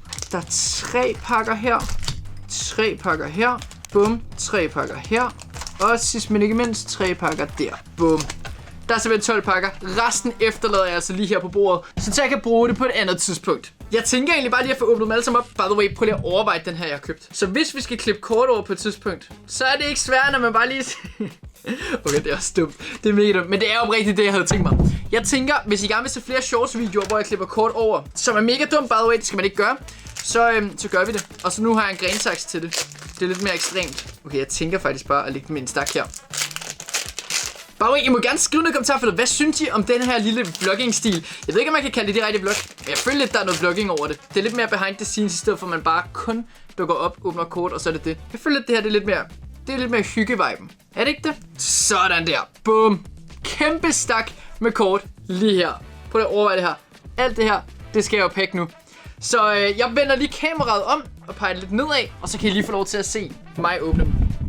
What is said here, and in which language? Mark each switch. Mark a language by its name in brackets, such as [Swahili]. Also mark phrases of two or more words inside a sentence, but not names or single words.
[Danish] Der er 3 pakker her. 3 pakker her. Bum. 3 pakker her. Og sidst men ikke mindst, 3 pakker der. Bum. Der er simpelthen 12 pakker. Resten efterlader jeg altså lige her på bordet, så jeg kan bruge det på et andet tidspunkt. Jeg tænker egentlig bare lige at få åbnet dem alle sammen op. [English] By the way, [Danish] prøv lige at overveje den her, jeg har købt. Så hvis vi skal klippe kort over på et tidspunkt, så er det ikke svært, når man bare lige... Okay, det er også dumt. Det er mega dumt. Men det er jo rigtigt det, jeg havde tænkt mig. Jeg tænker, hvis I gerne vil se flere shorts-videoer, hvor jeg klipper kort over, som er mega dumt, [English] by the way, [Danish] det skal man ikke gøre, så gør vi det. Og så nu har jeg en grensaks til det. Det er lidt mere ekstremt. Okay, jeg tænker faktisk bare at lægge dem i en stak her. Bare I må gerne skrive noget i kommentarfeltet. Hvad synes I om den her lille vlogging-stil? Jeg ved ikke, om man kan kalde det direkte vlog, men jeg føler lidt, der er noget vlogging over det. Det er lidt mere [English] behind the scenes, [Danish] i stedet for at man bare kun dukker op, åbner kort, og så er det det. Jeg føler lidt, det her det er lidt mere hygge-viben. Er det ikke det? Sådan der. Bum. Kæmpe stak med kort lige her. Prøv at overveje det her. Alt det her, det skal jeg jo pakke nu. Så jeg vender lige kameraet om og peger lidt nedad, og så kan I lige få lov til at se mig åbne dem.